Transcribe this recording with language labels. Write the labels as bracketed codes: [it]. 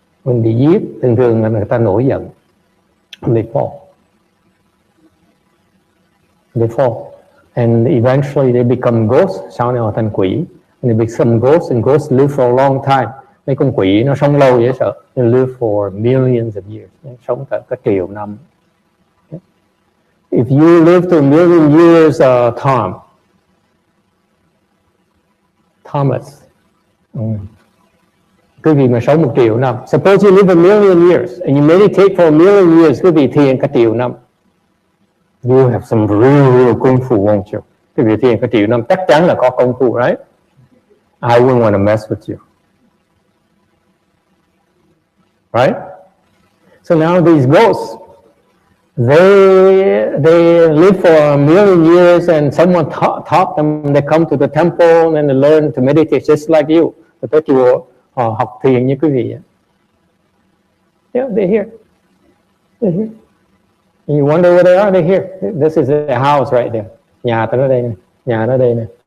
[vi] When bị giết, thường là người ta nổi giận. [en] They fall. They fall. And eventually they become ghosts. [vi] Sau này họ thành quỷ. [en] And they become ghosts, and ghosts live for a long time. [vi] Mấy con quỷ nó sống lâu dễ sợ. [en] They live for millions of years. [vi] Sống cả triệu năm. [en] Okay? If you live to a million years, Thomas. [vi] Quý vị mà sống 1 triệu năm. [en] Suppose you live a million years and you meditate for a million years, [vi] quý vị thiền cả triệu năm. [en] You have some real công phu, won't you? [vi] Quý vị thiền cả triệu năm chắc chắn là có công phu, right? [en] I wouldn't want to mess with you. Right? So now these ghosts, They live for a million years and someone taught them, they come to the temple and they learn to meditate just like you. [vi] Tới chùa họ học thiền như quý vị. [en] Yeah, they're here. They're here. And you wonder where they are, they're here. This is their house right there. [vi] Nhà tới đây này, nhà nó đây này.